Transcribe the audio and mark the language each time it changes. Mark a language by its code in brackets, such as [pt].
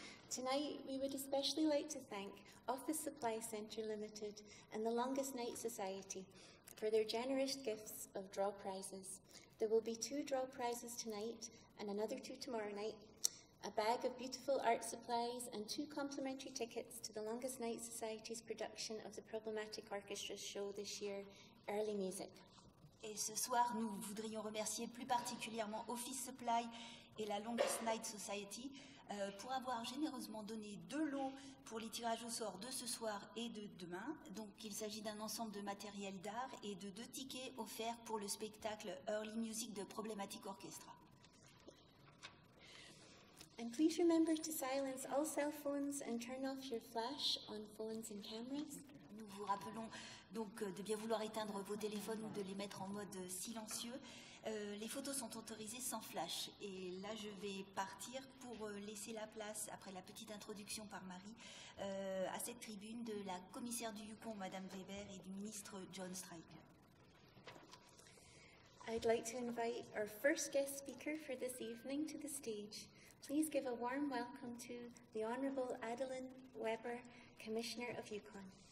[en] Tonight, we would especially like to thank Office Supply Centre Limited and the Longest Night Society for their generous gifts of draw prizes. There will be 2 draw prizes tonight and another 2 tomorrow night, a bag of beautiful art supplies and 2 complimentary tickets to the Longest Night Society's production of the Problematic Orchestra show this year, Early Music. [fr] Et ce soir, nous voudrions remercier plus particulièrement Office Supply et la Longest Night Society pour avoir généreusement donné 2 lots pour les tirages au sort de ce soir et de demain. Donc il s'agit d'un ensemble de matériel d'art et de 2 tickets offerts pour le spectacle Early Music de Problematic Orchestra. [en] And please remember to silence all cell phones and turn off your flash on phones and cameras. [fr] Nous vous rappelons donc de bien vouloir éteindre vos téléphones ou de les mettre en mode silencieux. Les photos sont autorisées sans flash. Et là, je vais partir pour laisser la place, après la petite introduction par Marie, à cette tribune de la commissaire du Yukon, Madame Weber, et du ministre John Stryker. [en] I'd like to invite our first guest speaker for this evening to the stage. Please give a warm welcome to the Honourable Adeline Weber, Commissioner of Yukon.